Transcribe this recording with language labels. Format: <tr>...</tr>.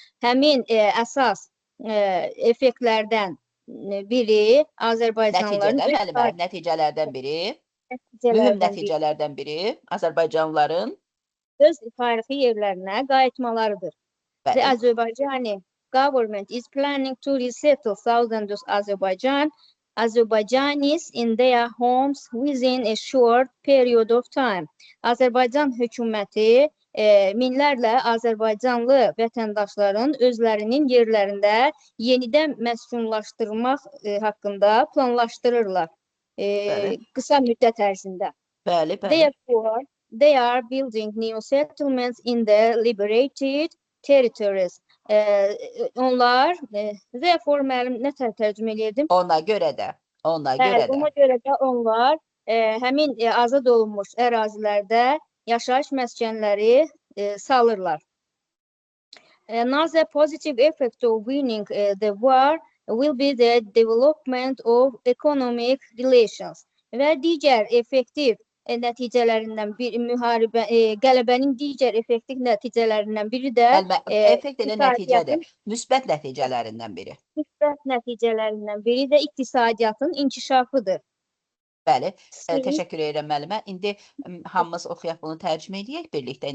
<az>Həmin əsas effektlərdən biri Azərbaycanlıların mühüm nəticələrdən biri Azərbaycanlıların öz tarixi yerlərinə qayıtmalarıdır.</az> <en>The Azerbaijani government is planning to resettle thousands of Azerbaijanis in their homes within a short period of time.</en> <az>Azərbaycan hökuməti minlərlə Azərbaycanlı vətəndaşların özlərinin yerlərində yenidən məskunlaşdırmaq haqqında planlaşdırırlar qısa müddət ərzində.</az> <en>Therefore, they are building new settlements in the liberated territories.</en> <az>Onlar, therefore müəllim nə tərcümə edirdim? Ona görə də. Ona görə də onlar həmin azad olunmuş ərazilərdə yaşayış məskənləri salırlar.</az> <en>Another positive effect of winning the war will be the development of economic relations.</en> <az>Və digər effektiv nəticələrindən biri qələbənin digər effektiv nəticələrindən biri də effekt elə nəticədir. Müsbət nəticələrindən biri. Müsbət nəticələrindən biri də iqtisadiyyatın inkişafıdır. Bəli, təşəkkür edirəm müəllimə. İndi hamımız oxuyaq bunu tərcümə edək birlikdə.</az>